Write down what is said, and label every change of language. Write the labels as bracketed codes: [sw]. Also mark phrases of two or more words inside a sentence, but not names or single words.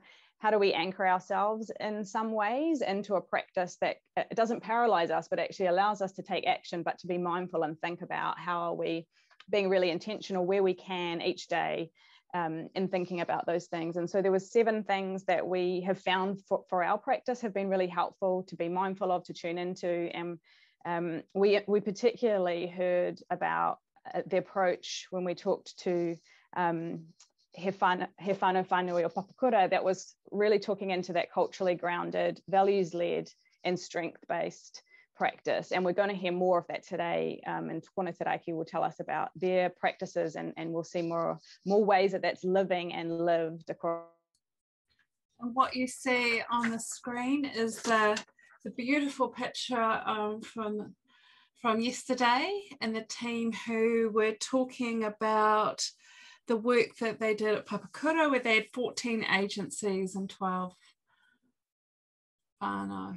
[en] How do we anchor ourselves in some ways into a practice that it doesn't paralyze us, but actually allows us to take action, but to be mindful and think about how are we being really intentional where we can each day in thinking about those things. And so there was 7 things that we have found for our practice have been really helpful to be mindful of, to tune into. And we particularly heard about the approach when we talked to He whānau whānui o Papakura, that was really talking into that culturally grounded, values-led and strength-based practice. And we're going to hear more of that today, and Tokona te Raki will tell us about their practices, and we'll see more ways that that's living and lived across. And what you see on the screen is the beautiful picture from yesterday, and the team who were talking about the work that they did at Papakura, where they had 14 agencies and 12 whānau.